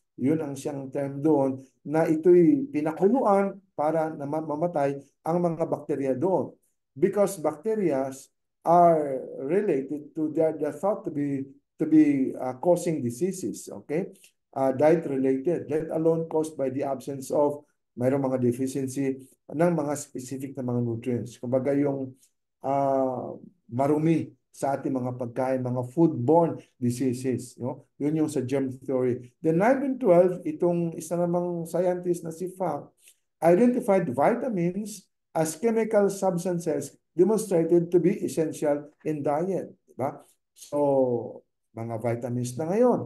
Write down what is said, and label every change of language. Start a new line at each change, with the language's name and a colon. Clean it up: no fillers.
Filipino: Yun ang siyang term doon na ito'y pinakuluan para na mamatay ang mga bakterya doon.
English: Because bacteria are related to they're thought to be causing diseases, okay? Diet related, let alone caused by the absence of
Filipino: mayroong mga
English: deficiency
Filipino: ng mga specific na mga
English: nutrients.
Filipino: Kumbaga yung marumi sa ating mga pagkain, mga foodborne diseases. No? Yun yung sa germ theory.
English: Then 1912,
Filipino: itong isa namang scientist na si
English: Fang identified vitamins as chemical substances demonstrated to be essential in diet.
Filipino: Diba? So, mga vitamins na ngayon.